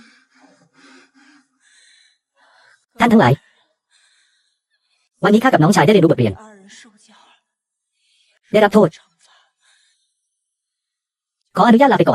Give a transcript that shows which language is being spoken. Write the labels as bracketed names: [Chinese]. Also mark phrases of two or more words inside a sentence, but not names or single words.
[Thai] ท่านทั้งหลาย วันนี้ข้ากับน้องชายได้เรียนรู้บทเรียน [Chinese] 二人受教了， [Thai] ได้รับโทษ [Chinese] 惩罚 [Thai] ขออนุญาตลาไปก่อน